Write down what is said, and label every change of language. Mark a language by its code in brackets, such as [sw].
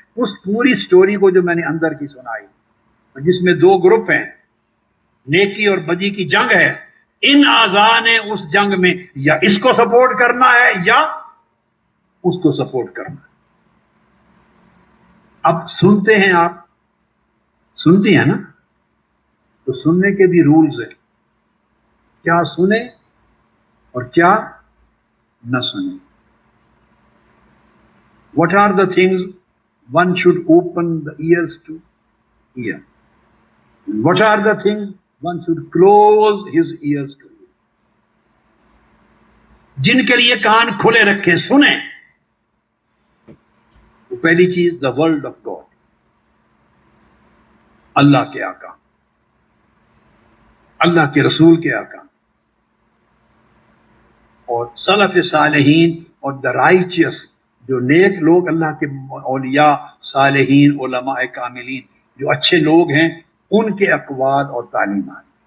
[ur] اس پوری سٹوری کو جو میں نے اندر کی سنائی، جس میں دو گروپ ہیں، نیکی اور بدی کی جنگ ہے، ان اعضاء نے اس جنگ میں یا اس کو سپورٹ کرنا ہے یا اس کو سپورٹ کرنا ہے. اب سنتے ہیں، آپ سنتی ہیں نا، تو سننے کے بھی رولز ہیں، کیا سنیں اور کیا نہ سنیں. [en] What are the things one should open the ears to hear? And what are the things one should close his ears to hear? [ur] جن کے لیے کان کھلے رکھے سنیں. وہ پہلی چیز [en] the word of God، [ur] اللہ کے احکام، اللہ کے رسول کے احکام، اور سلف صالحین اور [en] the righteous، [ur] جو نیک لوگ، اللہ کے اولیاء، صالحین، علماء کاملین، جو اچھے لوگ ہیں، ان کے اقوال اور تعلیمات.